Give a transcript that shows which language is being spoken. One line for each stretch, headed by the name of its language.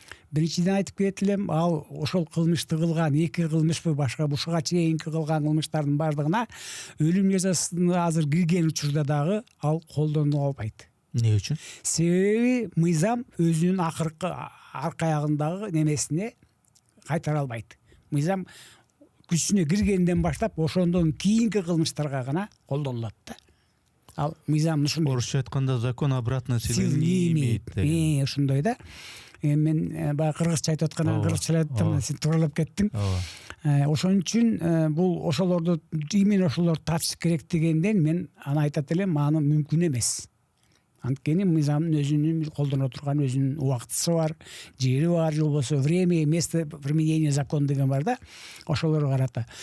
Kyrgyz: Биринчиден айтып келет элем, ал ошол кылмышты кылган, 2 кылмышпы, башка ушуга чейинки кылган кылмыштардын бардыгына өлүм жазасын азыр кирген учурда дагы ал колдонула албайт. Эмне үчүн? Себеби мыйзам өзүнүн акыркы арка аягындагы немесине кайтара албайт. Мыйзам күчүнө киргенден баштап ошондон кийинки кылмыштарга гана колдонулат да. Ал мыйзам ушундай. Орусча айтканда
Russian: закон обратной силы не имеет.
Kyrgyz: Ошондой да. Мен баягы кыргызча айтып аткандан кыргызчалаттым, сен тууралап кеттиң. Ошон үчүн бул ошолорду именно ошолор тартыш керек дегенден мен аны айтат элем, аны мүмкүн эмес. Анткени мыйзамдын өзүнүн колдоно турган өзүнүн убактысы бар, жери бар, же болбосо
Russian: время, место применения закон
Kyrgyz: деген бар да, ошолорго карата.